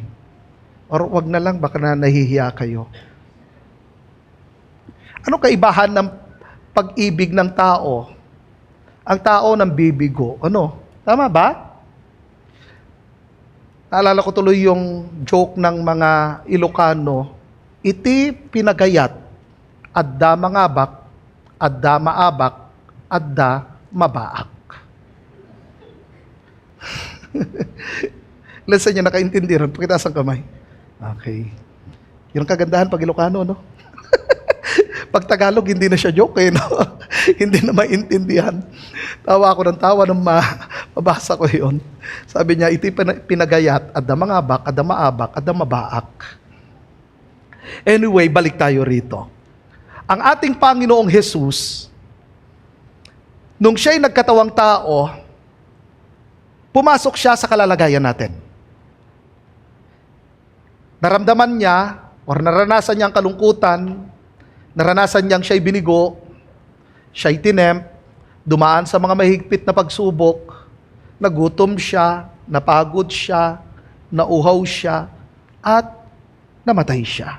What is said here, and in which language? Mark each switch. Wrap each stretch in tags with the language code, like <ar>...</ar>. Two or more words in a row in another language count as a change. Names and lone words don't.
<tl>Or wag na lang, baka na nahihiya kayo. Ano kaibahan ng pag-ibig ng tao? Ang tao ng bibigo. Ano? Tama ba? Naalala ko tuloy yung joke ng mga Ilocano,</tl> <ilo>iti pinagayat, adda mangabak, adda maabak, adda mabaak.</ilo> <tl>Ilan sa inyo nakaintindi rin? Pakitaas ang kamay. Okay. Yun ang kagandahan pag Ilocano, no? Pag Tagalog, hindi na siya joke, eh, no? Hindi na maintindihan. Tawa ako ng tawa nung mabasa ko yun. Sabi niya,</tl> <ilo>iti pinagayat, adda mangabak, adda maabak, adda mabaak.</ilo> <tl>Anyway, balik tayo rito. Ang ating Panginoong Hesus, nung siya'y nagkatawang tao, pumasok siya sa kalalagayan natin. Naramdaman niya, or naranasan niya ang kalungkutan, naranasan niyang siya'y binigo, siya'y tinempt, dumaan sa mga mahigpit na pagsubok, nagutom siya, napagod siya, nauhaw siya, at namatay siya.</tl>